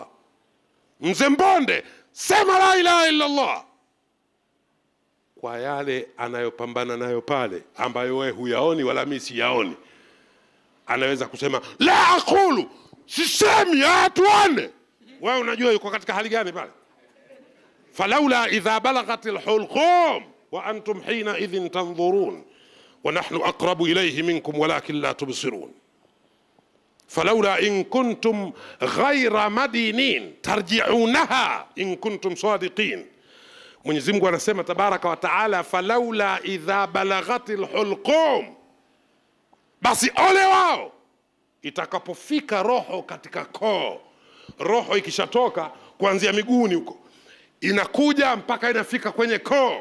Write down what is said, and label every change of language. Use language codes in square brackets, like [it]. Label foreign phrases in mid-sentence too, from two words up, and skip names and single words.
[sw] Mzee Mbonde, sema [ar] لا إله إلا الله, [sw] kwa yale anayopambana nayo pale, ambayo wewe huyaoni wala mimi siyaoni. Anaweza kusema [ar] لا أقول, [sw] sisemi, atuane. Wewe unajua yuko katika hali gani pale? [ar] فلولا إذا بلغت الحلقوم وأنتم حينئذ تنظرون ونحن أقرب إليه منكم ولكن لا تبصرون. فلولا إن كنتم غير مدينين ترجعونها إن كنتم صادقين. [sw] Mwenyezi Mungu anasema [ar] تبارك وتعالى, فلولا إذا بلغت الحلقوم, [sw] basi ole wao itakapofika roho katika koo. Roho ikishatoka kuanzia miguuni huko inakuja mpaka inafika kwenye koo.